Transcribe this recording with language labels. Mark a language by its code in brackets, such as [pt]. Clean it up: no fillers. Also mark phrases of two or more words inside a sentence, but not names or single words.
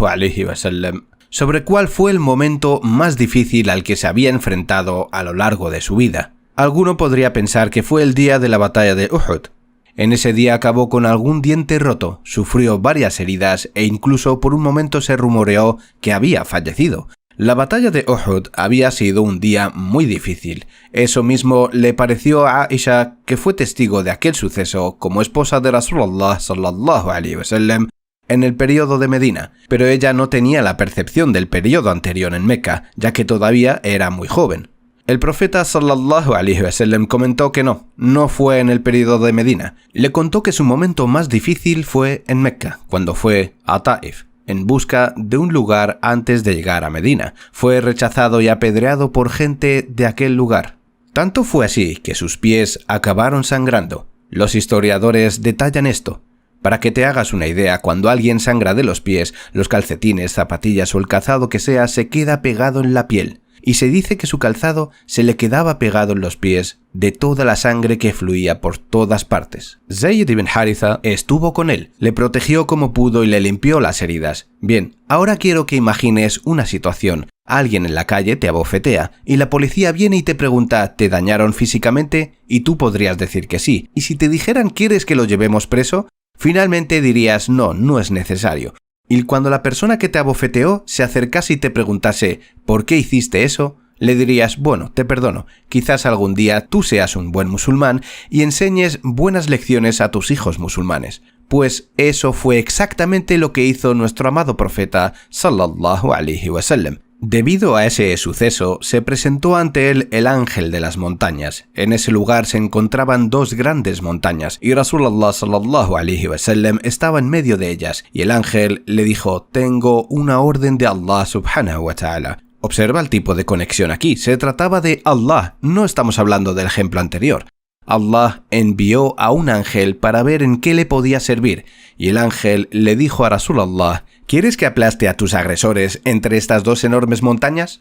[ar] عليه وسلم [es] sobre cuál fue el momento más difícil al que se había enfrentado a lo largo de su vida. Alguno podría pensar que fue el día de la batalla de Uhud. En ese día acabó con algún diente roto, sufrió varias heridas e incluso por un momento se rumoreó que había fallecido. La batalla de Uhud había sido un día muy difícil. Eso mismo le pareció a Aisha, que fue testigo de aquel suceso como esposa de [ar] رسول الله صلى الله عليه وسلم [es] en el periodo de Medina, pero ella no tenía la percepción del periodo anterior en Meca, ya que todavía era muy joven. El profeta [ar] صلى الله عليه وسلم [es] comentó que no fue en el periodo de Medina. Le contó que su momento más difícil fue en Meca, cuando fue a Taif, en busca de un lugar antes de llegar a Medina. Fue rechazado y apedreado por gente de aquel lugar. Tanto fue así que sus pies acabaron sangrando. Los historiadores detallan esto. Para que te hagas una idea, cuando alguien sangra de los pies, los calcetines, zapatillas o el calzado que sea se queda pegado en la piel. Y se dice que su calzado se le quedaba pegado en los pies de toda la sangre que fluía por todas partes. Zayd ibn Haritha estuvo con él, le protegió como pudo y le limpió las heridas. Bien, ahora quiero que imagines una situación. Alguien en la calle te abofetea y la policía viene y te pregunta ¿te dañaron físicamente? Y tú podrías decir que sí. Y si te dijeran ¿quieres que lo llevemos preso? Finalmente dirías no, no es necesario. Y cuando la persona que te abofeteó se acercase y te preguntase ¿por qué hiciste eso?, le dirías bueno, te perdono, quizás algún día tú seas un buen musulmán y enseñes buenas lecciones a tus hijos musulmanes. Pues eso fue exactamente lo que hizo nuestro amado profeta [ar] صلى الله عليه وسلم. [es] Debido a ese suceso, se presentó ante él el ángel de las montañas. En ese lugar se encontraban dos grandes montañas y [ar] رسول الله صلى الله عليه وسلم [es] estaba en medio de ellas y el ángel le dijo: tengo una orden de Allah [ar] سبحانه وتعالى. [es] Observa el tipo de conexión aquí, se trataba de Allah, no estamos hablando del ejemplo anterior. Allah envió a un ángel para ver en qué le podía servir, y el ángel le dijo a Rasulullah: ¿quieres que aplaste a tus agresores entre estas dos enormes montañas?